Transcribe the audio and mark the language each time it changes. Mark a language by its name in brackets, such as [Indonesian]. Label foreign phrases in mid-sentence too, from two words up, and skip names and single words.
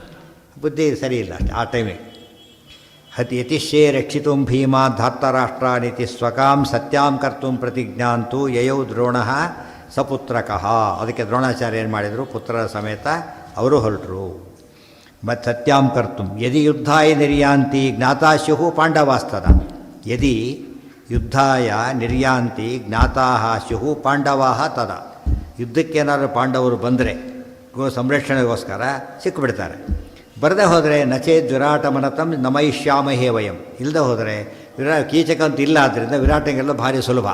[Kannada] ಬುದ್ಧಿ ಸರಿ ಇಲ್ಲ ಅಷ್ಟೇ ಆ ಟೈಮಿಗೆ. [Sanskrit] ಯತಿಶ್ಯೇ ರಕ್ಷಿತು ಭೀಮಾ ಧಾರ್ತರಾಷ್ಟ್ರಾನಿತಿ ಸ್ವಕಾಂ ಸತ್ಯಾಂ ಕರ್ತು ಪ್ರತಿಜ್ಞಾಂತು ಯಯೌ ದ್ರೋಣಃ ಸಪುತ್ರಕಃ. [Kannada] ಅದಕ್ಕೆ ದ್ರೋಣಾಚಾರ್ಯ ಏನು ಮಾಡಿದರು, ಪುತ್ರರ ಸಮೇತ ಅವರು ಹೊರಟರು. [Sanskrit] ಮತ್ತು ಸತ್ಯಾಂ ಕರ್ತು ಯದಿ ಯುದ್ಧಾಯ ನಿರ್ಯಾಂತಿ ಜ್ಞಾತಾಶ್ಯು ಪಾಂಡವಾಸ್ತದ. ಯದಿ ಯುದ್ಧಾಯ ನಿರ್ಯಾಂತಿ ಜ್ಞಾತಾಃ ಸ್ಯುಃ ಪಾಂಡವಾಃ ತದ. [Kannada] ಯುದ್ಧಕ್ಕೇನಾದರೂ ಪಾಂಡವರು ಬಂದರೆ ಸಂರಕ್ಷಣೆಗೋಸ್ಕರ ಸಿಕ್ಕಿಬಿಡ್ತಾರೆ. ಬರದೇ ಹೋದರೆ [Sanskrit] ನಚೇದ್ ವಿರಾಟ ಮನತಂ ನಮಯಿಷ್ಯಾಮಹೇ ವಯಂ. [Kannada] ಇಲ್ಲದೆ ಹೋದರೆ ಕೀಚಕ ಅಂತ ಇಲ್ಲ. ಆದ್ದರಿಂದ ವಿರಾಟಗೆಲ್ಲ ಭಾರಿ ಸುಲಭ.